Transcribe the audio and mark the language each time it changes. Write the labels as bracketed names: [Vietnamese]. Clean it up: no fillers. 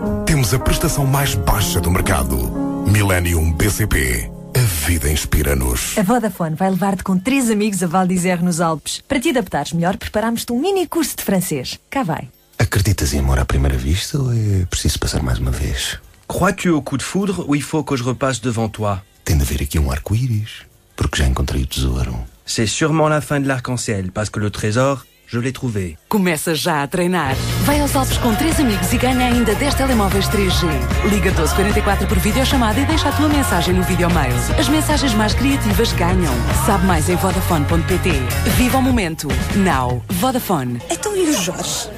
[Portuguese] Temos a prestação mais baixa do mercado. Millennium BCP. A vida inspira-nos. A Vodafone vai levar-te com 3 amigos a Val d'Isère nos Alpes. Para te adaptares melhor, preparámos-te um mini curso de francês. Cá vai. Acreditas em amor à primeira vista ou é preciso passar mais uma vez? [French] Crois-tu au coup de foudre ou il faut que je repasse devant toi? [Portuguese] Tem de haver aqui um arco-íris, porque já encontrei o tesouro. [French] C'est sûrement la fin de l'arc-en-ciel, parce que le trésor, je l'ai trouvé. [Portuguese] Começa já a treinar. Vai aos Alpes com 3 amigos e ganha ainda 10 telemóveis 3G. Liga 1244 por videochamada e deixa a tua mensagem no videomail. As mensagens mais criativas ganham. Sabe mais em vodafone.pt. Viva o momento. Now. Vodafone. Então e o Jorge?